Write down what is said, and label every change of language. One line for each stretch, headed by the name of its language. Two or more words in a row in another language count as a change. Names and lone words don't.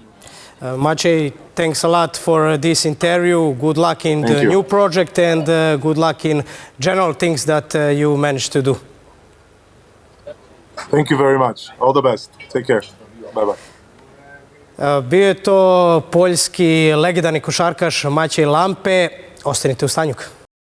English: Maciej, thanks a lot for this interview. Good luck in the new project, and good luck in general things that you managed to do. Thank you very much. All the best. Take care. Bye-bye.
Serbian: Bio je to poljski legendarni košarkaš Maćej Lampe. Ostanite uz Tanjug.